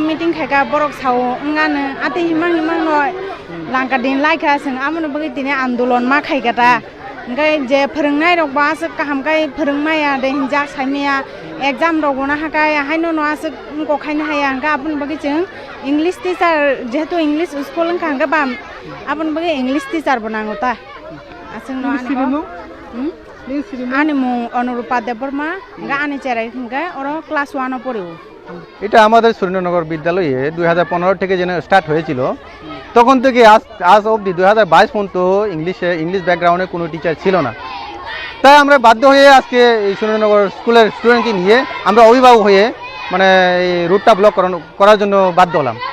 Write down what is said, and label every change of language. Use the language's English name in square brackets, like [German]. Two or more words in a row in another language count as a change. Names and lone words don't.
[Kok Borok] मिटिं खायगा बरक साव ओंगानो आते हिमां नय लांका दिन लायखा जों आमोन मगै दिनै आंदोलन मा खायगाटा ओमफ्राय जे फोरोंनाय रकबासो गाहामखाय फोरोंमाया दे हिंजा सायमाया एग्जाम रगना हाखाय हायनो नआसो गखायनो हाया ओंगा आबोन मगै जों [English] English teacher [Kok Borok] जेहेतु [English] English school [Kok Borok] ओंखा ओंगा बा आबोन मगै [English] English teacher [Kok Borok] बनांगौता आसों आनी मुं अनुरूपा देवबर्मा आनी चेराई ओरा क्लास 1 पढ़ो। [Bangla] এটা আমাদের সুরেন্দ্রনগর বিদ্যালয়ে 2015 থেকে যেন স্টার্ট হয়েছিল, তখন থেকে আজ অবধি 2022 পর্যন্ত [English] English background [Bangla] কোনো টিচার ছিল না। তাই আমরা বাধ্য হয়ে আজকে এই সুরেন্দ্রনগর স্কুলের স্টুডেন্টকে নিয়ে আমরা অভিভাবক হয়ে মানে এই রুটটা ব্লক করার জন্য বাধ্য হলাম।